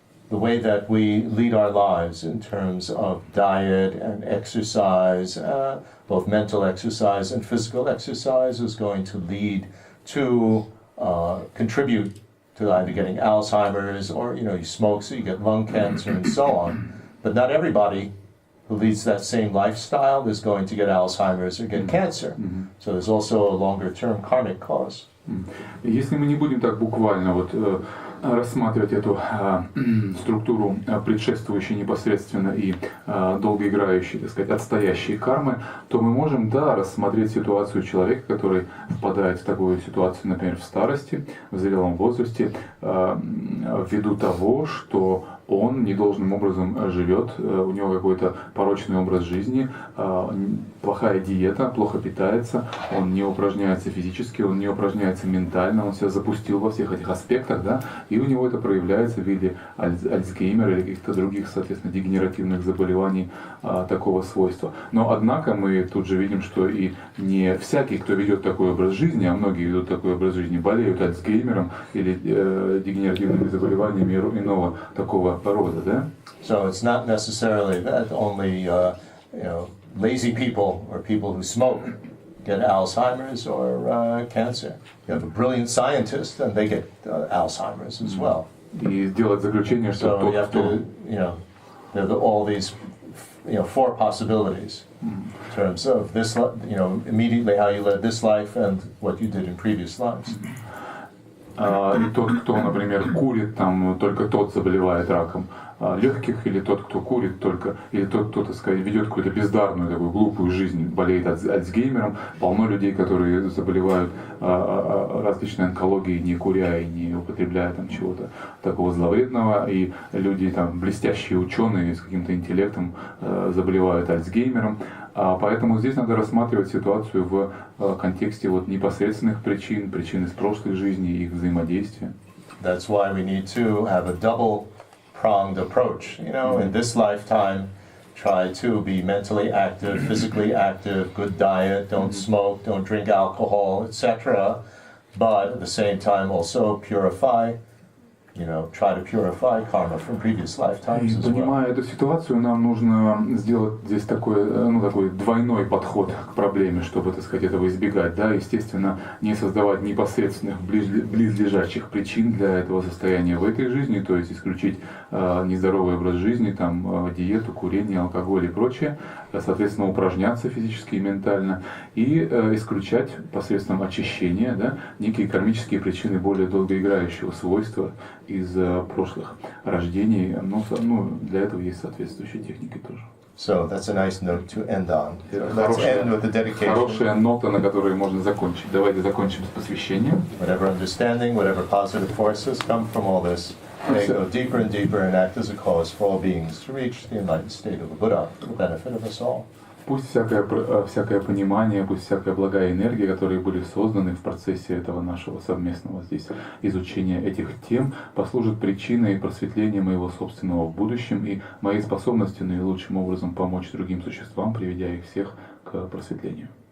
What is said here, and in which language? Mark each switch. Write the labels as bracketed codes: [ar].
[en] the way that we lead our lives in terms of diet and exercise, both mental exercise and physical exercise, is going to lead to contribute to either getting Alzheimer's or, you know, you smoke so you get lung cancer and so on. But not everybody who leads that same lifestyle is going to get Alzheimer's or get cancer. So there's also a longer-term karmic cause. [ru] Если мы не будем так буквально вот рассматривать эту структуру предшествующей непосредственно и долгоиграющей, так сказать, отстоящей кармы, то мы можем, да, рассмотреть ситуацию человека, который впадает в такую ситуацию, например, в старости, в зрелом возрасте, ввиду того, что он недолжным образом живет, у него какой-то порочный образ жизни, плохая диета, плохо питается, он не упражняется физически, он не упражняется ментально, он себя запустил во всех этих аспектах, да, и у него это проявляется в виде Альцгеймера или каких-то других, соответственно, дегенеративных заболеваний такого свойства. Но, однако, мы тут же видим, что и не всякий, кто ведет такой образ жизни, а многие ведут такой образ жизни, болеют Альцгеймером или дегенеративными заболеваниями иного такого порода, да? [en] So it's not necessarily that only lazy people or people who smoke get Alzheimer's or cancer. You have a brilliant scientist and they get Alzheimer's as well. [ru] И сделать заключение, что [en] so you have to, there are all these, four possibilities in terms of this, immediately how you led this life and what you did in previous lives. [ru] И тот, кто, например, курит, там только тот заболевает раком легких, или тот, кто курит только, или тот, кто, так сказать, ведет какую-то бездарную, такую глупую жизнь, болеет Альцгеймером. Полно людей, которые заболевают различной онкологией, не куря и не употребляя там чего-то такого зловредного. И люди, там, блестящие ученые с каким-то интеллектом заболевают Альцгеймером. Поэтому здесь надо рассматривать ситуацию в контексте вот непосредственных причин из прошлых жизней и их взаимодействия. [en] That's why we need to have a double-pronged approach. In this lifetime, try to be mentally active, physically active, good diet, don't smoke, don't drink alcohol, etc. But at the same time, also purify try to purify karma from previous lifetimes as well. [ru] Понимая эту ситуацию, нам нужно сделать здесь такой двойной подход к проблеме, чтобы, так сказать, этого избегать. Да? Естественно, не создавать непосредственных близлежащих причин для этого состояния в этой жизни, то есть исключить нездоровый образ жизни, там, диету, курение, алкоголь и прочее, соответственно, упражняться физически и ментально, и исключать посредством очищения, да, некие кармические причины более долгоиграющего свойства из прошлых рождений. Для этого есть соответствующие техники тоже. [en] So that's a nice note to end on. Let's end with the dedication. [ru] Хорошая нота, на которой можно закончить. Давайте закончим с посвящением. [en] Whatever understanding, whatever positive forces come from all this, may go deeper and deeper and act as a cause for all beings to reach the enlightened state of the Buddha for the benefit of us all. [ru] Пусть всякое понимание, пусть всякая благая энергия, которые были созданы в процессе этого нашего совместного здесь изучения этих тем, послужит причиной просветления моего собственного в будущем и моей способности наилучшим образом помочь другим существам, приведя их всех к просветлению.